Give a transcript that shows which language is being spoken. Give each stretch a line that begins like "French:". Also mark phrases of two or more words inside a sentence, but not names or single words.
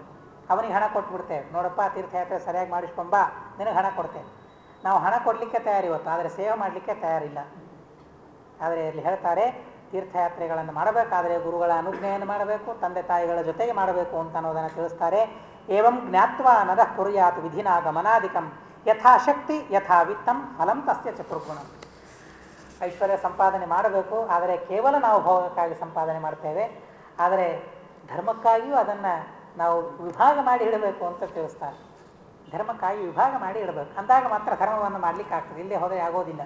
Kannada: ಅವನಿಗೆ ಹಣ ಕೊಟ್ಬಿಡ್ತೇವೆ, ನೋಡಪ್ಪ ತೀರ್ಥಯಾತ್ರೆ ಸರಿಯಾಗಿ ಮಾಡಿಸ್ಕೊಂಬಾ, ನಿನಗೆ ಹಣ ಕೊಡ್ತೇವೆ. ನಾವು ಹಣ ಕೊಡಲಿಕ್ಕೆ ತಯಾರಿವತ್ತು, ಆದರೆ ಸೇವೆ ಮಾಡಲಿಕ್ಕೆ ತಯಾರಿಲ್ಲ. ಆದರೆ ಇಲ್ಲಿ ಹೇಳ್ತಾರೆ, ತೀರ್ಥಯಾತ್ರೆಗಳನ್ನು ಮಾಡಬೇಕಾದರೆ ಗುರುಗಳ ಅನುಜ್ಞೆಯನ್ನು ಮಾಡಬೇಕು, ತಂದೆ ತಾಯಿಗಳ ಜೊತೆಗೆ ಮಾಡಬೇಕು ಅಂತ ಅನ್ನೋದನ್ನು ತಿಳಿಸ್ತಾರೆ.
Sanskrit: ಏವಂ ಜ್ಞಾತ್ವಾ ನರಃ ಕುರ್ಯಾತ್ ವಿಧಿನಾ ಗಮನಾಧಿಕಂ ಯಥಾಶಕ್ತಿ ಯಥಾವಿತ್ತಂ ಫಲಂ ತಸ್ಯ ಚತುರ್ಗುಣಂ.
Kannada: ಐಶ್ವರ್ಯ ಸಂಪಾದನೆ ಮಾಡಬೇಕು, ಆದರೆ ಕೇವಲ ನಾವು ಭೋಗಕ್ಕಾಗಿ ಸಂಪಾದನೆ ಮಾಡ್ತೇವೆ. ಆದರೆ ಧರ್ಮಕ್ಕಾಗಿಯೂ ಅದನ್ನು ನಾವು ವಿಭಾಗ ಮಾಡಿ ಇಡಬೇಕು ಅಂತ ತಿಳಿಸ್ತಾರೆ. ಧರ್ಮಕ್ಕಾಗಿ ವಿಭಾಗ ಮಾಡಿ ಇಡಬೇಕು, ಅಂದಾಗ ಮಾತ್ರ ಧರ್ಮವನ್ನು ಮಾಡಲಿಕ್ಕೆ ಆಗ್ತದೆ. ಇಲ್ಲೇ ಹೋದರೆ ಆಗೋದಿಲ್ಲ.